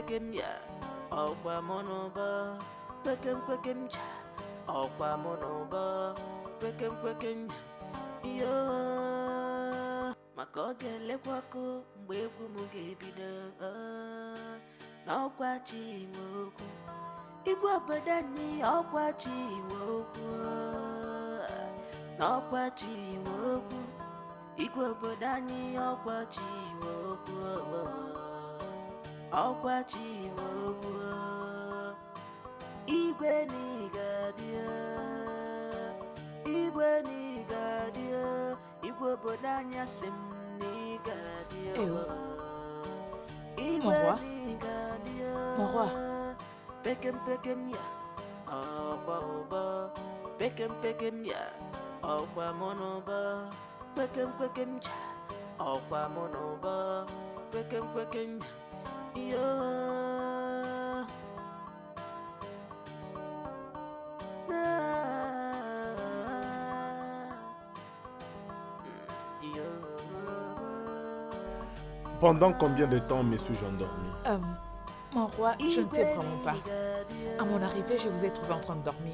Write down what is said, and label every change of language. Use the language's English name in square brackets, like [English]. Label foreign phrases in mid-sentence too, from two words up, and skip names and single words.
[Igbo] Makogele kwako mgbe egwu m ga-ebido n'ọkwa chi nwe okwu igwe obodo anyị ọkwa chi nwe okwu n'ọkwa chi nwe okwu igwe obodo anyị ọkwa chi nwe okwu ọkwa chi nwe okwu igwe n'ịgadio igwe n'ịgadio igwe obodo anyị asị m n'ịgadio [French] Mon roi. Mon roi. [Igbo] Pekem pekem ya, ọkwa ụba. Pekem pekem ya, ọkwa monoba. Pekem pekem ja, ọkwa monoba. Pekem pekem ya. [French] Pendant combien de temps me suis-je endormi? Mon roi, je ne sais vraiment pas. À mon arrivée, je vous ai trouvé en train de dormir.